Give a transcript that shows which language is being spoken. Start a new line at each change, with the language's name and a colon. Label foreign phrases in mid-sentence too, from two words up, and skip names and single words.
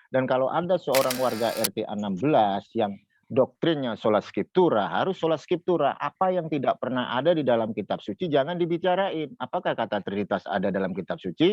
Indonesian: Dan kalau ada seorang warga RT 16 yang doktrinnya
Latin: sola scriptura,
Indonesian: harus
Latin: sola scriptura.
Indonesian: Apa yang tidak pernah ada di dalam kitab suci jangan dibicarain. Apakah kata Trinitas ada dalam kitab suci?